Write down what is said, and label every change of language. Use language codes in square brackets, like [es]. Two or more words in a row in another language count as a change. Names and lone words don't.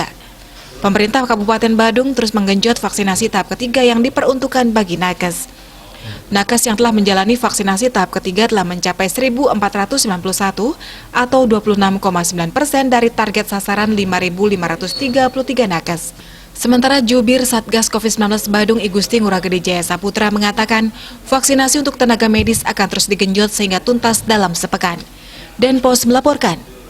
[id] Pemerintah Kabupaten Badung terus menggenjot vaksinasi tahap ketiga yang diperuntukkan bagi nakes. Nakes yang telah menjalani vaksinasi tahap ketiga telah mencapai 1.491 atau 26,9% dari target sasaran 5.533 nakes. Sementara jubir Satgas COVID-19 Badung I Gusti Ngurah Gede Jaya Saputra mengatakan vaksinasi untuk tenaga medis akan terus digenjot sehingga tuntas dalam sepekan. Denpos melaporkan.